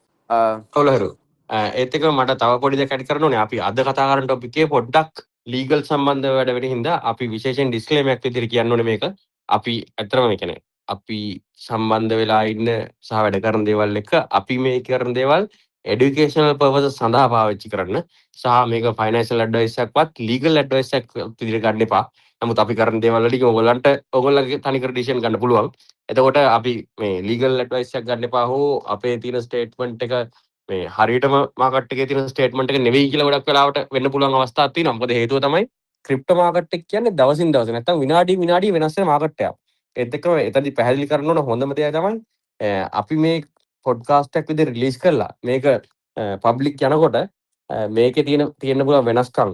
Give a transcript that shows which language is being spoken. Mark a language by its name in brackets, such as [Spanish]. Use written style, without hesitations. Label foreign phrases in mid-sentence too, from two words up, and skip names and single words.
[Sinhala] ඔව් ලහිරු. ඒත් එක මට තව පොඩි දෙයක් ඇඩ් කරන්න ඕනේ. අපි අද කතා කරන ටොපික් එකේ පොඩ්ඩක් ලීගල් සම්බන්ධ වැඩ වෙන හින්දා අපි විශේෂයෙන් ඩිස්ක්ලේමර් එකක් විදිහට කියන්න ඕනේ මේක. අපි ඇත්තටම මේ කියන්නේ අපි සම්බන්ධ වෙලා ඉන්න සහ වැඩ කරන දේවල් එක්ක අපි මේ කරන දේවල් [English] educational purposes [Sinhala] සඳහා පාවිච්චි කරන්න සහ මේක [English] financial advice [Sinhala] එකක්වත් [English] legal advice [Sinhala] එකක් විදිහට ගන්න එපා. නමුත් අපි කරන දේවල් වලදී ඔයගොල්ලන්ගේ තනිකර decision ගන්න පුළුවන්. එතකොට අපි මේ [English] legal advice [Sinhala] එකක් ගන්න එපා හෝ අපේ තියෙන statement එක මේ හරියටම මාකට් එකේ තියෙන ස්ටේට්මන්ට් එක නෙවෙයි කියලා ගොඩක් වෙලාවට වෙන්න පුළුවන් අවස්ථාවක් තියෙනවා. මොකද හේතුව තමයි [English] crypto market [Sinhala] එක කියන්නේ දවසින් දවස නැත්තම් විනාඩි වෙනස් වෙන මාකට් එකක්. ඒත් එක්කම එතනදි පැහැදිලි කරන්න ඕන හොඳම දේ තමයි අපි මේ පොඩ්කාස්ට් එකක් විදිහට රිලීස් කරලා මේක පබ්ලික් යනකොට මේකේ තියෙන්න පුළුවන් වෙනස්කම්.